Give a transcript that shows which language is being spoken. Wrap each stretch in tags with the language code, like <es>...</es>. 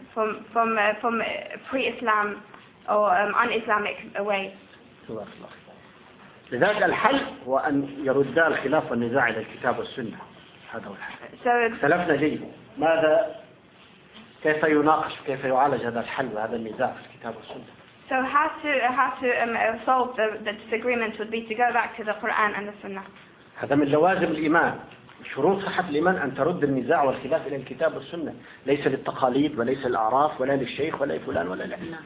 <en>from pre-Islam or un-Islamic way.</en> <ar>لذلك الحل هو أن يرد الخلاف والنزاع إلى الكتاب والسنة. هذا هو الحل. اختلفنا جيدا. ماذا كيف يناقش كيف يعالج هذا الحل وهذا النزاع في الكتاب والسنة؟</ar> <en>So how to solve the disagreement would be to go back to the Quran and the Sunnah.</en> <ar>هذا من لوازم الإيمان. شروط صحة الإيمان أن ترد النزاع والخلاف إلى الكتاب والسنة، ليس للتقاليد وليس للأعراف ولا للشيخ ولا لفلان ولا لعلم.</ar>